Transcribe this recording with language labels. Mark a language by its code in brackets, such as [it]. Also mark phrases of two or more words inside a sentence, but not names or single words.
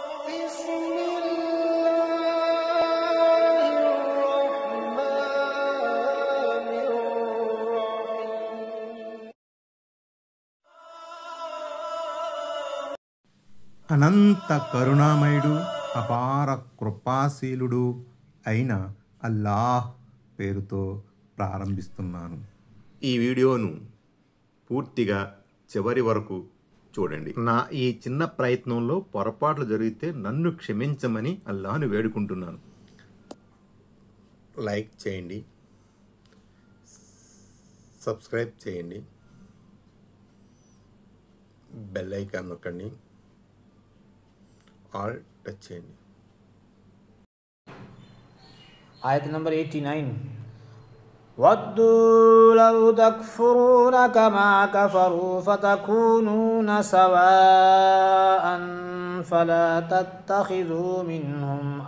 [ar] بسم الله الرحمن الرحيم. [te] అనంత కరుణామయుడు అపార కృపాశీలుడు అయిన అల్లాహ్ పేరుతో ప్రారంభిస్తున్నాను. ఈ వీడియోను పూర్తిగా చివరి వరకు చూడండి. నా ఈ చిన్న ప్రయత్నంలో పొరపాట్లు జరిగితే నన్ను క్షమించమని అల్లాహ్ను వేడుకుంటున్నాను. లైక్ చేయండి, సబ్స్క్రైబ్ చేయండి, [en] bell icon [te] నొక్కండి, ఆల్ టచ్ చేయండి. [ar] آية نمبر 89. وَدُّوا لَوْ تَكْفُرُونَ كَمَا كَفَرُوا فَتَكُونُونَ سَوَاءً فَلَا تَتَّخِذُوا مِنْهُمْ